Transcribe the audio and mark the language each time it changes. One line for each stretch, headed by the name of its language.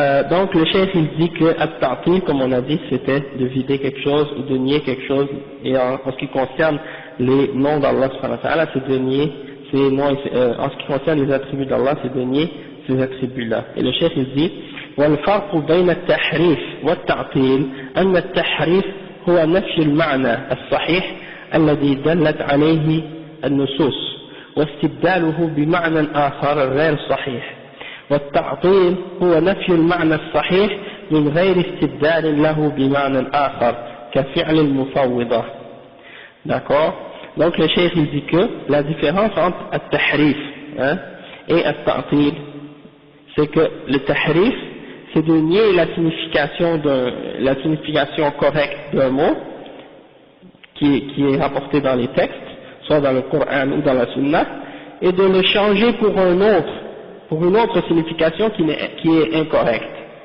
French: Donc le chef il dit que at-ta'til, comme on a dit, c'était de vider quelque chose ou de nier quelque chose, et en ce qui concerne les noms d'Allah subhanahu wa ta'ala, c'est de nier ces noms, en ce qui concerne les attributs d'Allah, c'est de nier ces attributs-là. Et le chef il dit
Arabic: والفرق بين التحريف والتعطيل أن التحريف هو نفي المعنى الصحيح الذي دلت عليه النصوص واستبداله بمعنى آخر غير صحيح، والتعطيل هو نفي المعنى الصحيح من غير استبدال له بمعنى آخر كفعل المفوضة.
French: D'accord? Donc le cheikh il dit que la différence entre التحريف et التعطيل, c'est que le tahrif c'est de nier la signification correcte d'un mot qui est rapporté dans les textes, soit dans le Coran ou dans la Sunna, et de le changer pour une autre signification qui est incorrecte.